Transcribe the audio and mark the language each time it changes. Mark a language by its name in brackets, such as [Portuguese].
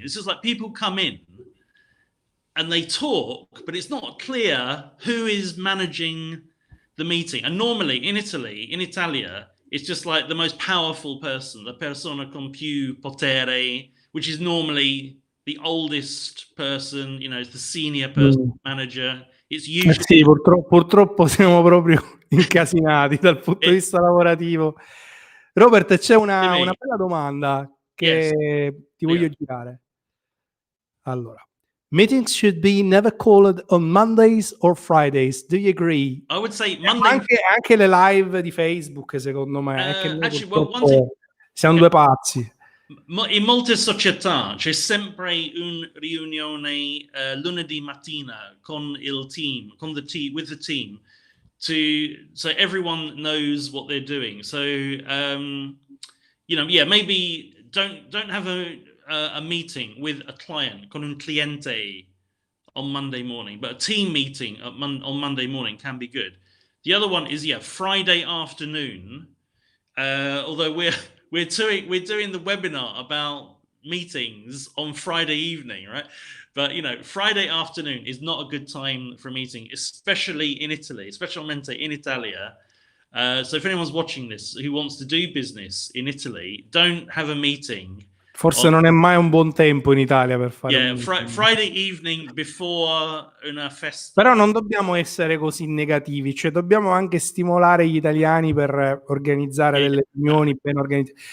[English] It's just like people come in and they talk, but it's not clear who is managing the meeting. And normally in Italy, in Italia, it's just like the most powerful person, [Italian] la persona con più potere, [English] which is normally the oldest person, you know, the senior person, manager. It's usually... [Italian] Sì, purtroppo siamo proprio incasinati dal punto di vista lavorativo. Robert, c'è una bella domanda che ti voglio girare. Allora, [English] meetings should be never called on Mondays or Fridays. Do you agree? I would say Monday. [Italian] Anche le live di Facebook, secondo me, è che noi purtroppo siamo due pazzi. In molte società c'è sempre un riunione lunedì mattina con il team, [English] with the team, so everyone knows what they're doing. So maybe don't have a meeting with a client, [Italian] con un cliente [English] on Monday morning, but a team meeting on Monday morning can be good. The other one is Friday afternoon. Although we're doing the webinar about meetings on Friday evening, right? But Friday afternoon is not a good time for a meeting, especially in Italy, [Italian] specialmente in Italia. [English] So if anyone's watching this who wants to do business in Italy, don't have a meeting. [Italian] Forse non è mai un buon tempo in Italia per fare [English] Friday evening before [Italian] una festa. Però non dobbiamo essere così negativi, cioè dobbiamo anche stimolare gli italiani per organizzare delle riunioni ben organizzate.